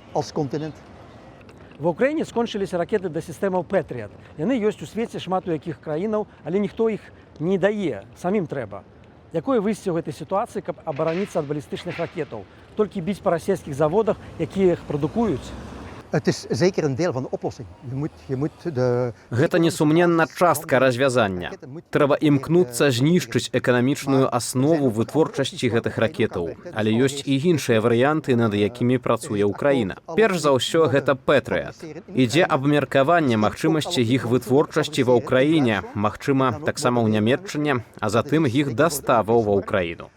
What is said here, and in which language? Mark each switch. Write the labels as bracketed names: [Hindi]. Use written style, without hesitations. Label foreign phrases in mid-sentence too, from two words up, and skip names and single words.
[Belarusian] Ва Ўкраіне скончыліся ракеты да сістэмаў Пэтріат. Яны ёсць у свеце шмат у якіх краінаў, але ніхто іх не дае, самім трэба. Якое выйсце ў гэтай сітуацыі, каб абараніцца ад балістычных ракетаў? Толькі біць па расійскіх заводах, якія іх прадукуюць? [Dutch] Het is zeker een deel van de oplossing. [Belarusian] Гэта несумненна частка развязання. Трэба імкнуцца знішчыць эканамічную аснову вытворчасці гэтых ракетаў. Але ёсць і іншыя варыянты, над якімі працуе Ўкраіна. Перш за ўсё, гэта Пэтрыат. Ідзе абмеркаванне магчымасці іх вытворчасці ва Ўкраіне, магчыма, таксама ў Нямецчыне, а затым іх даставаў ва Ўкраіну.